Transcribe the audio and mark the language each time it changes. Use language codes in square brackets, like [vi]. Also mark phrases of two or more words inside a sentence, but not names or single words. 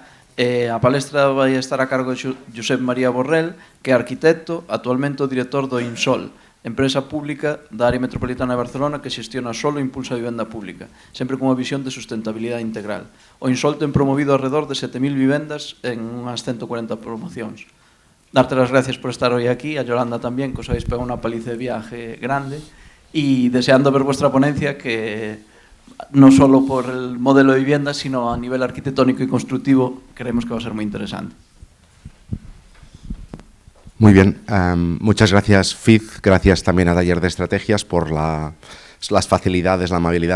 [gl] A palestra vai estar a cargo de Josep María Borrell, que é arquitecto, actualmente o director do INSOL, empresa pública da área metropolitana de Barcelona que xestiona solo e impulsa a vivenda pública, sempre con unha visión de sustentabilidade integral. O INSOL ten promovido alrededor de 7.000 vivendas en unhas 140 promocións. Darte as gracias por estar hoy aquí, a Yolanda tamén, [es] que os habéis pegado unha paliza de viaje grande, e deseando ver vuestra ponencia que no solo por el modelo de vivienda, sino a nivel arquitectónico y constructivo, creemos que va a ser muy interesante. Muy bien, muchas gracias Fiz, gracias también a Taller de Estrategias por las facilidades, la amabilidad.